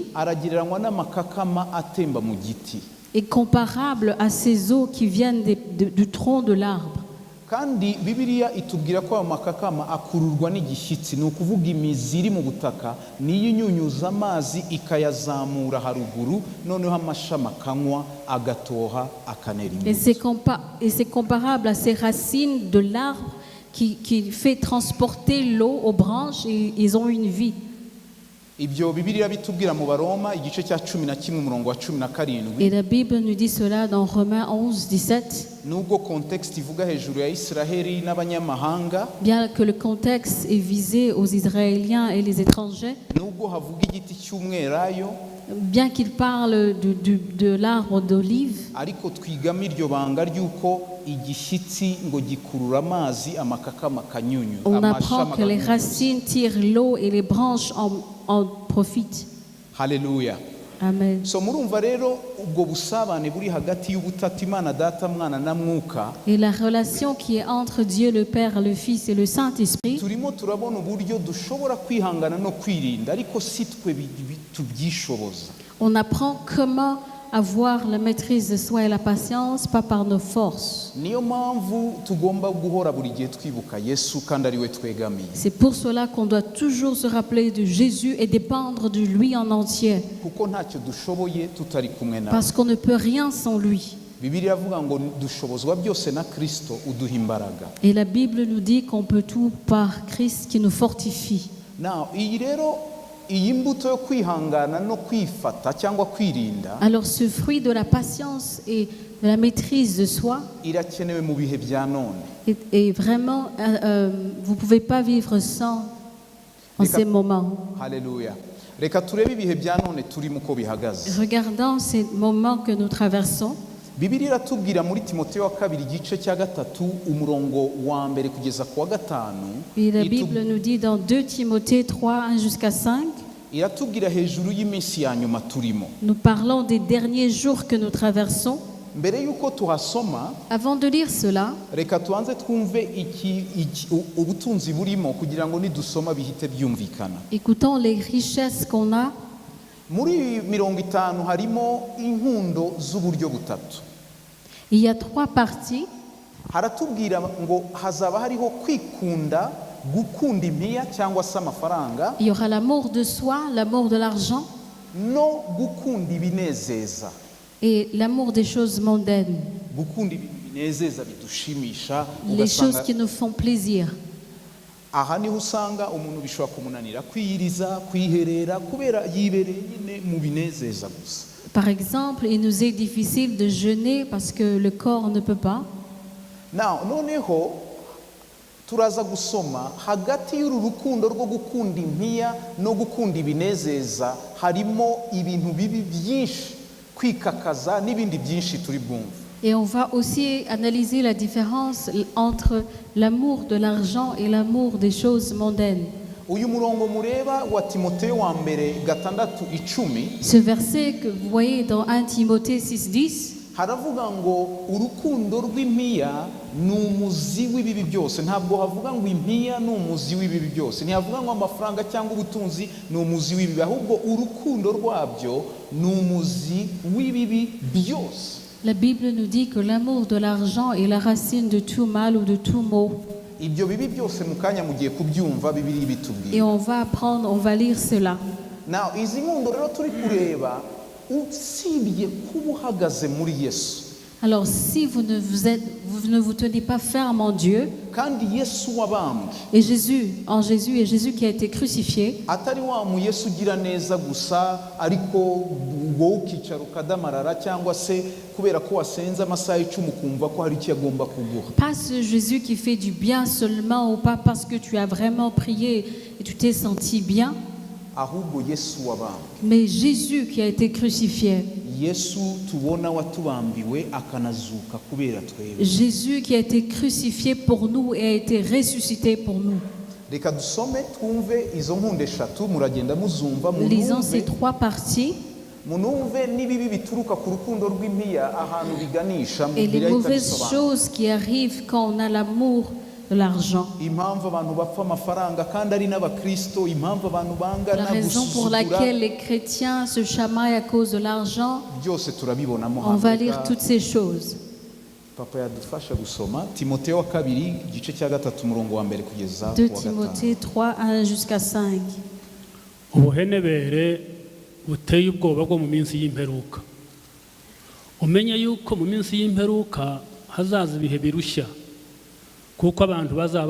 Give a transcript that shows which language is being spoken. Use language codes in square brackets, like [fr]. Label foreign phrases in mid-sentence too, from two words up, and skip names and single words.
[rw] aragereranywa n'amakakama atemba mu giti. [fr] est comparable à ces eaux qui viennent du tronc de l'arbre. [rw] Kandi Bibiliya itubwira ko amakakama akururwa n'igishyitsi, ni ukuvuga imizi iri mu butaka niyo inyunyuza amazi ikayazamura haruguru, noneho amashami akanywa agatoha akanera [fr] Et [rw] imbuto. [fr] c'est comparable à ces racines de l'arbre qui fait transporter l'eau aux branches et ils ont une vie. [rw] Ibyo Bibiliya bitubwira mu Baroma igice cya 11 umurongo wa 17. [fr] Et la Bible nous dit cela dans Romains 11, 17. [rw] Nubwo context ivuga hejuru ya Israheli n'abanyamahanga, [fr] Bien que le contexte est visé aux Israéliens et les étrangers, [rw] nubwo havuga igiti cy'umwelayo, [fr] bien qu'il parle de l'arbre d'olive, [rw] ariko twigamo iryo banga ry'uko igishyitsi ngo gikurura amazi, amakakama kanyunyu, [fr] on apprend [rw] amashami [fr] que les [rw] akanyunyuza. [fr] racines tirent l'eau et les branches en profitent. [rw] Haleluya. Amen. So murumva rero ubwo busabane buri hagati y'ubutatu Imana Data, Mwana na Mwuka, [fr] Et la relation qui est entre Dieu le Père, le Fils et le Saint-Esprit, [rw] turimo turabona uburyo dushobora kwihangana no kwirinda, ariko si twe tubyishoboza. [fr] on apprend comment avoir la maîtrise de soi et la patience, pas par nos forces. [rw] Niyo mpamvu tugomba guhora buri gihe twibuka Yesu kandi ari we twegamiye. [fr] C'est pour cela qu'on doit toujours se rappeler de Jésus et dépendre de lui en entier, [rw] Kuko ntacyo dushoboye tutari kumwe nawe. [fr] parce qu'on ne peut rien sans lui. [rw] Bibiliya avuga ngo dushobozwa byose na Kristo uduha imbaraga. [fr] Et la Bible nous dit qu'on peut tout par Christ qui nous fortifie. [rw] Now, iyi mbuto yo kwihangana no kwifata cyangwa kwirinda [fr] Alors ce fruit de la patience et de la maîtrise de soi [rw] irakenewe mu bihe bya none. [fr] est vraiment, vous ne pouvez pas vivre sans en ces moments. [rw] Haleluya. Reka turebe ibihe bya none turimo uko bihagaze. [fr] Regardons ces moments que nous traversons. [rw] Bibiliya iratubwira muri Timoteyo wa 2 igice cya 3 umurongo wa mbere kugeza ku wa 5. [fr] Et la Bible nous dit dans 2 Timothée 3, 1 jusqu'à 5, [rw] iratubwira hejuru y'iminsi ya nyuma turimo. [fr] nous parlons des derniers jours que nous traversons. [rw] mbere y'uko tuhasoma [fr] Avant de lire cela, [rw] reka tubanze twumve ubutunzi burimo kugira ngo nidusoma bihite byumvikana. [fr] écoutons les richesses qu'on a. [rw] Muri 50 harimo inkundo z'uburyo butatu. [fr] Il y a 3 parties. [rw] Haratubwira ngo hazaba hariho kwikunda, gukunda impiya cyangwa se amafaranga, [fr] Il y aura l'amour de soi, l'amour de l'argent [rw] no gukunda ibinezeza. [fr] et l'amour des choses mondaines, [rw] Gukunda ibinezeza bidushimisha, [fr] les choses [rw] ugasanga [fr] qui nous font plaisir. [rw] aha niho usanga umuntu bishobora kumunanira kwiyiriza, kwiherera kubera yibereye nyine mu binezeza gusa. [fr] Par exemple, il nous est difficile de jeûner parce que le corps ne peut pas. [rw] Noneho turaza gusoma hagati y'uru rukundo rwo gukunda impiya no gukunda ibinezeza harimo ibintu bibi byinshi, kwikakaza n'ibindi byinshi turi bwumve. [fr] Et on va aussi analyser la différence entre l'amour de l'argent et l'amour des choses mondaines. [rw] Uyu murongo mureba wa Timoteyo wa mbere 6:10 [fr] Ce verset que vous voyez dans 1 Timothée 6:10, [rw] haravuga ngo urukundo rw'impiya ni umuzi w'ibibi byose. Ntabwo havuga ngo impiya ni umuzi w'ibibi byose, ntihavuga ngo amafaranga cyangwa ubutunzi ni umuzi w'ibibi, ahubwo urukundo rwabyo ni umuzi w'ibibi byose. [fr] la Bible nous dit que l'amour de l'argent est la racine de tout mal ou de tout maux. [rw] Ibyo bibi byose mu kanya mugiye kubyumva Bibiliya [fr] Et [rw] bitubwira. [fr] on va apprendre, on va lire cela. [rw] Izi nkundo rero turi kureba usibye kuba uhagaze muri Yesu, [fr] Alors si vous ne vous tenez pas ferme en Dieu, [rw] kandi Yesu wabambwe [fr] et Jésus qui a été crucifié, [rw] atari wa mu Yesu ugira neza gusa ariko wowe ukicara ukadamarara cyangwa se kubera ko wasenze amasaha 10 ukumva ko hari icyo agomba kuguha. [fr] pas ce Jésus qui fait du bien seulement ou pas parce que tu as vraiment prié et tu t'es senti bien, [rw] Ahubwo Yesu wabambwe, [fr] mais Jésus qui a été crucifié, [rw] Yesu tubona watubambiwe akanazuka kubera twebwe. [fr] Jésus qui a été crucifié pour nous et a été ressuscité pour nous. [rw] Reka dusome twumve izo nkunde eshatu, muragenda muzumva [fr] Lisons ces [rw] munumve [fr] 3 parties [rw] n'ibibi bituruka ku rukundo rw'impiya ahantu biganisha mu [fr] et les [rw] Bibiliya [fr] mauvaises [rw] itabisobanura. [fr] choses qui arrivent quand on a l'amour de l'argent. [rw] Impamvu abantu bapfa amafaranga kandi ari n'abakristo, impamvu abantu [fr] La [rw] bangana [fr] raison pour [rw] gusuzugura, [fr] laquelle les chrétiens se chamaillent à cause de l'argent, [rw] byose turabibonamo [fr] on va [rw] hano. [fr] lire toutes ces choses. [rw] Papa yadufasha gusoma Timoteyo wa 2 igice cya 3 umurongo wa mbere kugeza [fr] 2 [rw] ku wa 5. [fr] Timothée 3, 1 jusqu'à 5. [rw] ubuhenebere buteye ubwoba bwo mu minsi y'imperuka. Umenye yuko mu minsi y'imperuka hazaza ibihe birushya, kuko abantu bazaba